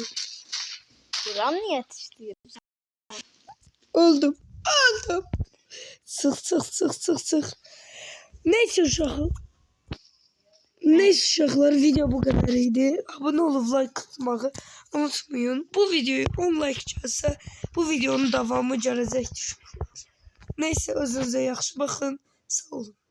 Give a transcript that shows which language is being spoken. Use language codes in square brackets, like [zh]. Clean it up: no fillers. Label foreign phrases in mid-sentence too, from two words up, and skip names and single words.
[tr] Yılan mı yetiştiriyor? Öldüm. Öldüm. Sık. [az] Neyse uşaqlar. [tr] Neyse uşaqlar, video bu kadar idi. Abone olup like atmağı unutmayın. [az] Bu videoyu 10 like gəlsə, bu videonun davamı gələcək düşünürlər. Neyse özünüzə yaxşı baxın. Sağ olun.